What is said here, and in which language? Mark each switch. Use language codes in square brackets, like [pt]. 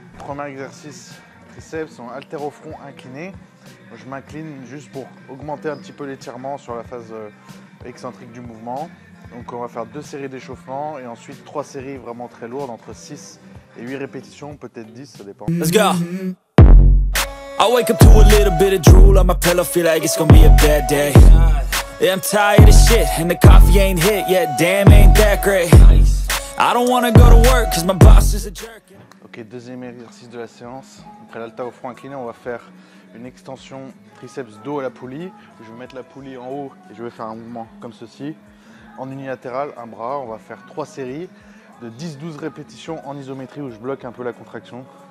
[fr] Premier exercice triceps en haltéro-front incliné. Je m'incline juste pour augmenter un petit peu l'étirement sur la phase excentrique du mouvement. Donc on va faire 2 séries d'échauffement et ensuite 3 séries vraiment très lourdes entre 6 et 8 répétitions, peut-être 10, ça dépend. [en] Let's go. I wake up to a little bit of drool on my pillow, feel like it's gonna be a bad day. Yeah, I'm tired of shit and the coffee ain't hit yet, damn ain't that great. I don't wanna go to work cause my boss is a jerk. [fr] Ok, deuxième exercice de la séance. Après l'haltéro front incliné, on va faire une extension triceps dos à la poulie. Je vais mettre la poulie en haut et je vais faire un mouvement comme ceci. En unilatéral, un bras, on va faire 3 séries de 10-12 répétitions en isométrie où je bloque un peu la contraction.